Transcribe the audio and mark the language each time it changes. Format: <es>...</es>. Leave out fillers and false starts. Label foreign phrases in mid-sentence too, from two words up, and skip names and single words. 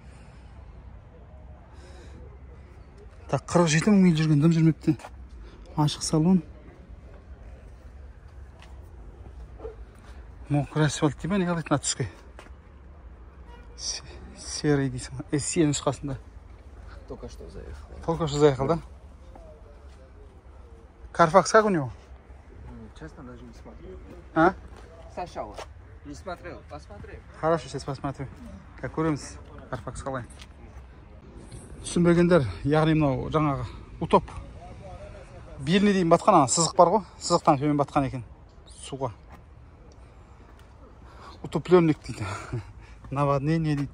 <kk>Так, 47 мың жүрген дым жүрмепті. Ашық салон.</kk> <ru>Мокрый асфальт</ru> <kk>дейбі, не қалайтын түске. Серый дейсің. SE нұсқасында.</kk> <ru>Только что заехал, да? Carfax как у него? Честно, даже не смотрел. А? Сначала. Не смотрел, посмотрим. Хорошо, сейчас посмотрю.</ru> <kk>Как көреміз Carfax қалай. Түсінбегендер, яғни мынау жаңағы утоп. Беліне дейін батқан ана сызық бар ғой, сызықтан төмен батқан екен суға. Утопленник дейді. Наводнение дейді.</kk>